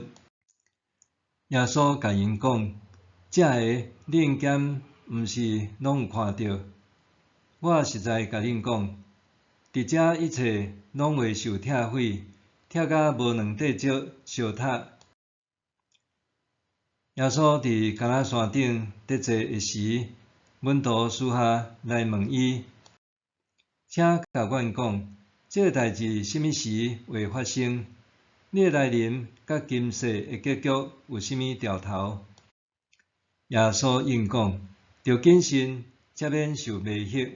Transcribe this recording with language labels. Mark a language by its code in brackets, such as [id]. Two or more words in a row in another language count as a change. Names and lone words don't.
[nan] 耶稣甲因讲：遮个恁检毋是拢有看到？我实在甲恁讲，伫遮一切拢会受拆毁，拆甲无两块石相塔。耶稣伫橄榄山顶得坐的时，门徒私下来问伊：请甲阮讲，这个代志什么时会发生？你的来临甲今世的结局有甚物兆头？耶稣应讲：着谨慎，才免受迷惑。